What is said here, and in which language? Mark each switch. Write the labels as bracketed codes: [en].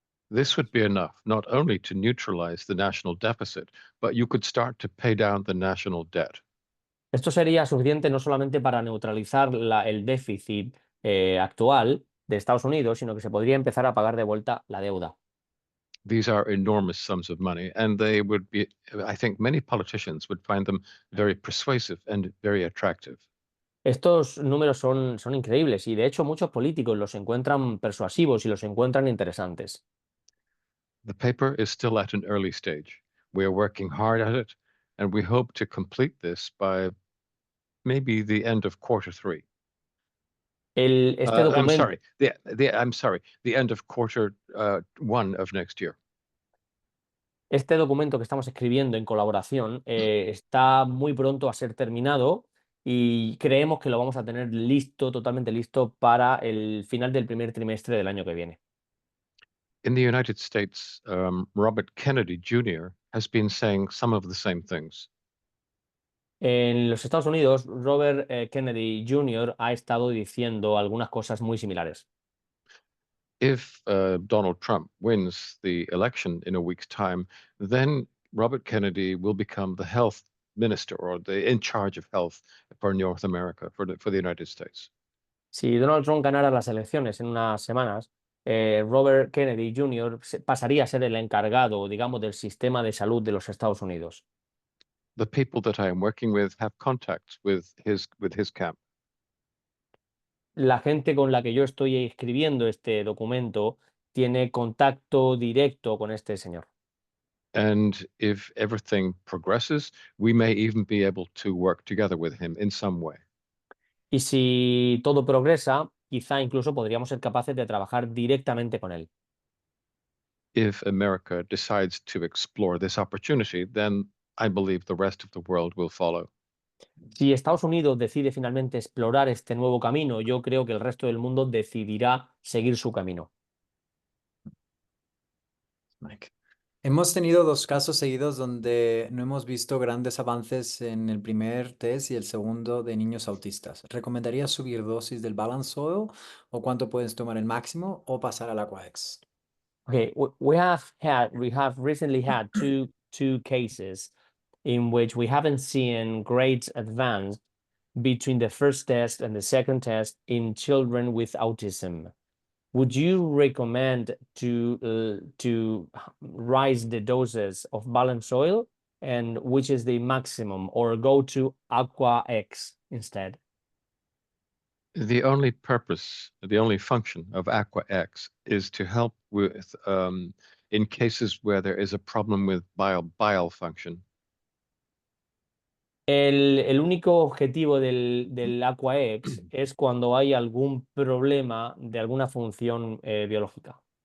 [en] This would be enough not only to neutralize the national deficit, but you could start to pay down the national debt. [es] Esto sería suficiente no solamente para neutralizar el déficit actual de Estados Unidos, sino que se podría empezar a pagar de vuelta la deuda. [en] These are enormous sums of money, and they would be, I think many politicians would find them very persuasive and very attractive. [es] Estos números son increíbles y de hecho muchos políticos los encuentran persuasivos y los encuentran interesantes. [en] The paper is still at an early stage. We are working hard at it, and we hope to complete this by maybe the end of quarter 3. [es] Este [en] I'm [es] documento, [en] sorry. I'm sorry. The end of quarter 1 of next year. [es] Este documento que estamos escribiendo en colaboración está muy pronto a ser terminado y creemos que lo vamos a tener listo, totalmente listo para el final del primer trimestre del año que viene. [en] In the United States, Robert Kennedy Jr. has been saying some of the same things. [es] En los Estados Unidos, Robert Kennedy Jr. ha estado diciendo algunas cosas muy similares. [en] If Donald Trump wins the election in a week's time, then Robert Kennedy will become the health minister or the in charge of health for North America, for the United States. [es] Si Donald Trump ganara las elecciones en unas semanas, Robert Kennedy Jr. pasaría a ser el encargado, digamos, del sistema de salud de los Estados Unidos. [en] The people that I am working with have contacts with his camp. [es] La gente con la que yo estoy escribiendo este documento tiene contacto directo con este señor. [en] And if everything progresses, we may even be able to work together with him in some way. [es] Y si todo progresa, quizá incluso podríamos ser capaces de trabajar directamente con él. [en] If America decides to explore this opportunity, then I believe the rest of the world will follow. [es] Si Estados Unidos decide finalmente explorar este nuevo camino, yo creo que el resto del mundo decidirá seguir su camino. [en] Mike. [es] Hemos tenido dos casos seguidos donde no hemos visto grandes avances en el primer test y el segundo de niños autistas. ¿Recomendarías subir dosis del balance oil o cuánto puedes tomar el máximo o pasar al Aquax? [en] Okay, we have recently had two cases in which we haven't seen great advance between the first test and the second test in children with autism. Would you recommend to rise the doses of balance oil, and which is the maximum, or go to Aqua X instead? The only purpose, the only function of Aqua X is to help with in cases where there is a problem with bile function. [es] El único objetivo del Aqua-X es cuando hay algún problema de alguna función biológica.